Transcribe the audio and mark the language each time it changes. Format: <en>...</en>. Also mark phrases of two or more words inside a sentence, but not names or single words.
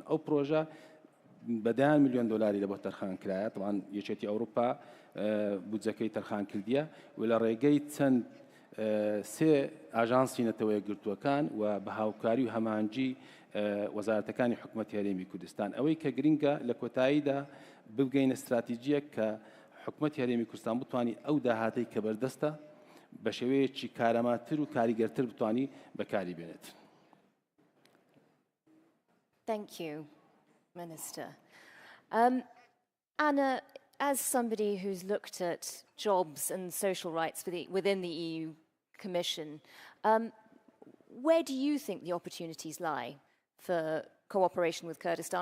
<ckb>ئەو پرۆژە بەدایان ملیۆن دۆلاری لە بۆ تەرخان کرایە طبعاً یەکێتی ئەوروپا بودجەکەی تەرخان کردیە و لە ڕێگەی چەند سێ ئاژانسی نەتەوە یەکگرتووەکان و بە هاوکاری و هەمانجی وەزارەتەکانی حکومەتی هەرێمی کوردستان ئەوەی کە گرنگە لە کۆتاییدا ببگەینە استراتیجیەک کە حکومەتی هەرێمی کوردستان بتوانی ئەو داهاتەی کە بەردەستە بە شێوەیەکی کارەماتر و کاریگەرتر بتوانی بەکاری بێنێت.</ckb> <en>Thank you, Minister. Anna, as somebody who's looked at jobs and social rights within the EU Commission, where do you think the opportunities lie for cooperation with Kurdistan?</en>